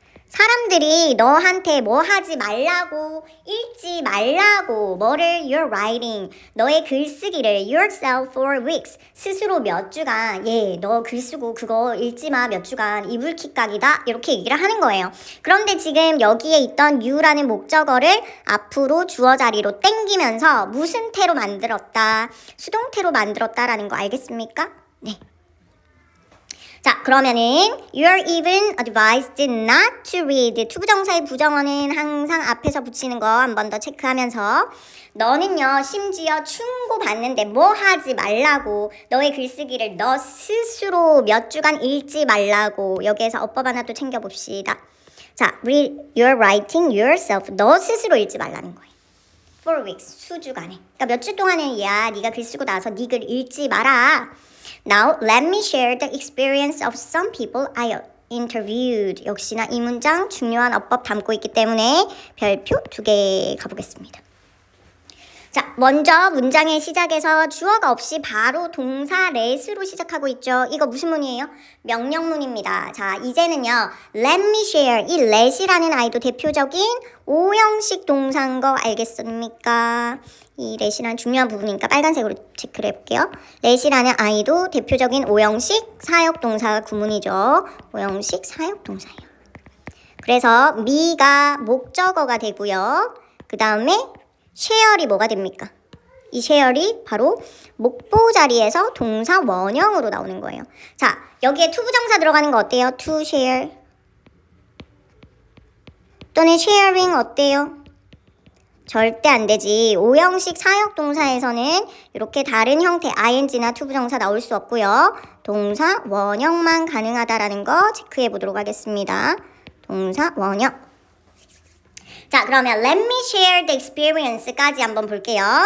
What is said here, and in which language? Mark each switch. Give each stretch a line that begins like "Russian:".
Korean: 사람들이 너한테 뭐 하지 말라고, 읽지 말라고, 뭐를
English: you're writing,
Korean: 너의 글쓰기를
English: yourself for weeks,
Korean: 스스로 몇 주간, 너 글쓰고 그거 읽지 마 몇 주간, 이불킥각이다 이렇게 얘기를 하는 거예요. 그런데 지금 여기에 있던 you라는 목적어를 앞으로 주어 자리로 땡기면서 무슨 태로 만들었다, 수동태로 만들었다라는 거 알겠습니까? 네.
English: 자,
Korean: 그러면은
English: you're even advised not to read.
Korean: 투부정사의 부정어는 항상 앞에서 붙이는 거 한 번 더 체크하면서 너는요 심지어 충고받는데 뭐 하지 말라고, 너의 글쓰기를 너 스스로 몇 주간 읽지 말라고. 여기에서 어법 하나 또 챙겨봅시다.
English: 자, read, you're writing yourself.
Korean: 너 스스로 읽지 말라는 거예요.
English: For weeks,
Korean: 수주간에. 그러니까 몇 주 동안은 네가 글 쓰고 나서 네 글 읽지 마라.
English: Now, let me share the experience of some people I interviewed.
Korean: 역시나 이 문장 중요한 어법 담고 있기 때문에 별표 2개 가보겠습니다. 자, 먼저 문장의 시작에서 주어가 없이 바로 동사 let으로 시작하고 있죠. 이거 무슨 문이에요? 명령문입니다. 자, 이제는요.
English: Let me share.
Korean: 이 let이라는 아이도 대표적인 오형식 동사인 거 알겠습니까? 이 let이라는 중요한 부분이니까 빨간색으로 체크를 해볼게요. let이라는 아이도 대표적인 오형식 사역동사 구문이죠. 오형식 사역동사예요. 그래서 me가 목적어가 되고요. 그 다음에 share이 뭐가 됩니까? 이 share이 바로 목보 자리에서 동사 원형으로 나오는 거예요. 자, 여기에 투부정사 들어가는 거 어때요?
English: to share
Korean: 또는
English: sharing 어때요?
Korean: 절대 안 되지. 오형식 사역동사에서는 이렇게 다른 형태 ing나 투부정사 나올 수 없고요. 동사 원형만 가능하다라는 거 체크해 보도록 하겠습니다. 동사 원형.
English: 자, 그러면 let me share the experience까지
Korean: 한번 볼게요.